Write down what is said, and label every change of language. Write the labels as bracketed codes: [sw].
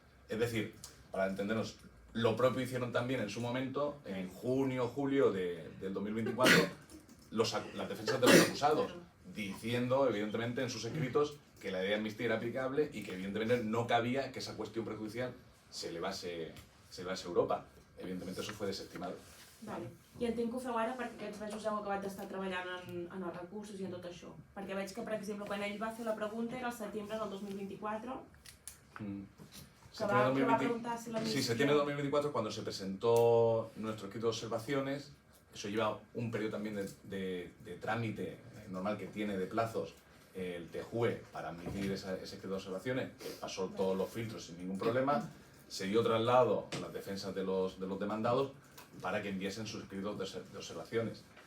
[es] Es decir, para entendernos, lo propio hicieron también en su momento, en junio o julio del 2024, las defensas de los acusados, diciendo, evidentemente, en sus escritos que la ley de amnistía era aplicable y que, evidentemente, no cabía que esa cuestión prejudicial se elevase a Europa. Evidentemente, eso fue desestimado. Vale. [ca] I entenc que ho feu ara perquè aquests mesos heu acabat d'estar treballant en els recursos i en tot això. Perquè veig que, per exemple, quan ell va fer la pregunta era el setembre del 2024, que va preguntar si la [es] Sí, septiembre de 2024, cuando se presentó nuestro escrito de observaciones, eso lleva un periodo también de trámite normal que tiene de plazos el TJUE para admitir ese escrito de observaciones, que pasó todos los filtros sin ningún problema, se dio traslado a las defensas de los demandados para que enviesen sus escritos de observaciones.